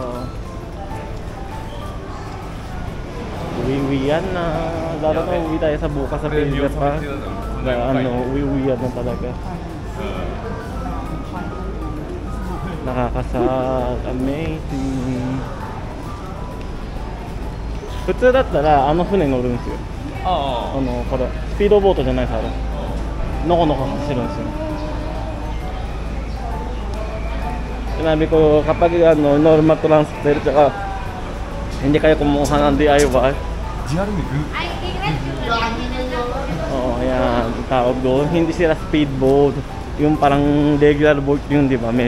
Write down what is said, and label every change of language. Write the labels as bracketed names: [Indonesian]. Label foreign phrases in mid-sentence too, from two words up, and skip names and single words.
[Filipino] Uwi-uwian na. Lalo na uwi tayo sa bukas sa Pilipinas pa. Uwi-uwian na talaga. Nakakasad. Amazing. [Japanese] 普通だったらあの船乗るんですよ。これスピードボートじゃないですか。のこのこ走るんですよ。 [Filipino] Sinabi ko kapag [English] normal transfer [Filipino] tsaka hindi kayo kumuha ng DIY. Oo, ayan, tawag doon. Hindi sila speedboat. Yung parang regular boat yun, di ba?